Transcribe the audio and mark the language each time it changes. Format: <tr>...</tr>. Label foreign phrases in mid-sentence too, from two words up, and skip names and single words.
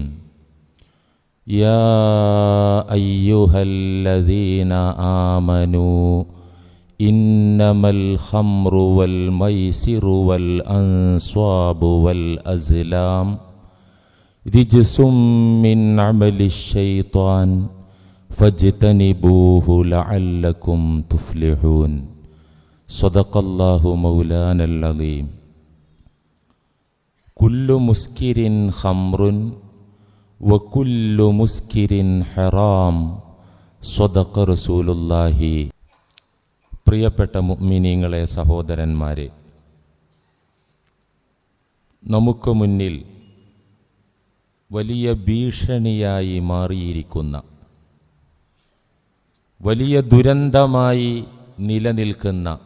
<ar>يا أيها الذين آمنوا إنما الخمر والميسر والأنصاب والأزلام رجس من عمل الشيطان فاجتنبوه لعلكم تفلحون. صدق الله مولانا العظيم. كل مسكر خمر وكل مسكر حرام. صدق رسول الله.</ar> <ml>പ്രിയപ്പെട്ട മുഅ്മിനീങ്ങളെ, സഹോദരന്മാരെ, നമുക്ക് മുന്നിൽ വലിയ ഭീഷണിയായി മാറിയിരിക്കുന്ന, വലിയ ദുരന്തമായി നിലനിൽക്കുന്ന</ml>